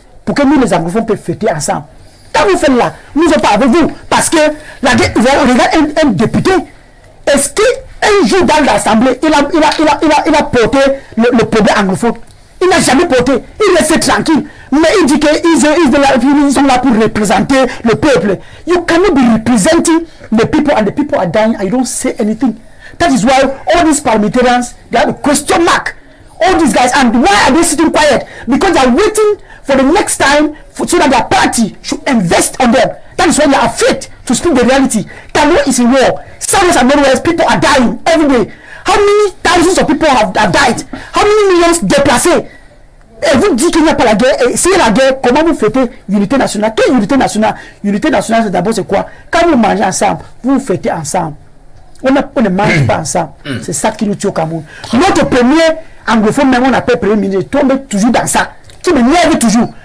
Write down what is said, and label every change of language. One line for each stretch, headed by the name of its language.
French: Pour que nous les anglophones puissent fêter ensemble. Quand vous faites là, nous ne sommes pas avec vous. Parce que la guerre, regarde un député. Est-ce qu'un jour dans l'Assemblée, il a porté le problème anglophone? Il n'a jamais porté. Il laisse tranquille. Mais il dit qu'ils sont là pour représenter le peuple.
English: You cannot be representing the people and the people are dying and you don't say anything. That is why all these parliamentarians, they have a question mark. All these guys, and why are they sitting quiet? Because they are waiting for the next time so that their party should invest on them. That is why they are afraid to speak the reality. Cameroon is in war. South and Northwest, people are dying every day. How many thousands of people have died? How many millions
French: déplacés? Et vous dites qu'il n'y a pas la guerre. Et s'il y a la guerre, comment vous fêtez l'unité nationale? Quelle unité nationale? L'unité nationale, c'est d'abord c'est quoi? Quand vous mangez ensemble, vous fêtez ensemble. On ne mange pas ensemble. C'est ça qui nous tue au Cameroun. Notre premier anglophone, même on appelle premier ministre, tombe toujours dans ça. Qui me lève toujours.